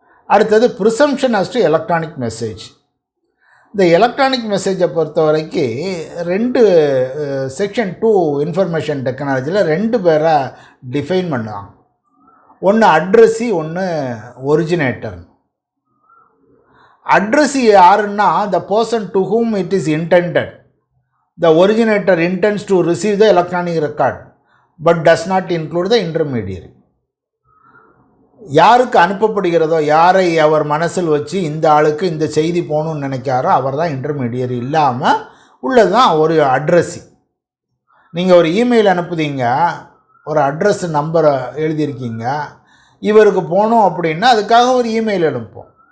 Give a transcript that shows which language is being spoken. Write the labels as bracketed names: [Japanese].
[Tamil] அடுத்தது presumption as to electronic message. இந்த electronic மெசேஜை பொறுத்த வரைக்கும் 2 செக்ஷன் 2 இன்ஃபர்மேஷன் டெக்னாலஜியில் 2 பேரை டிஃபைன் பண்ணுவாங்க. ஒன்று அட்ரஸி, ஒன்று ஒரிஜினேட்டர். [English] addressee [Tamil] யாருன்னா [English] the person to whom it is intended. The originator intends to receive the electronic record but does not include the intermediary. [Tamil] யாருக்கு அனுப்பப்படுகிறதோ, யாரை அவர் மனசில் வச்சு இந்த ஆளுக்கு இந்த செய்தி போகணும்னு நினைக்காரோ அவர் தான் இன்டர்மீடியரி. இல்லாமல் உள்ளது தான் ஒரு அட்ரஸி. நீங்கள் ஒரு இமெயில் அனுப்புதீங்க, ஒரு அட்ரஸ் நம்பரை எழுதியிருக்கீங்க, இவருக்கு போகணும் அப்படின்னா அதுக்காக ஒரு இமெயில் அனுப்போம்.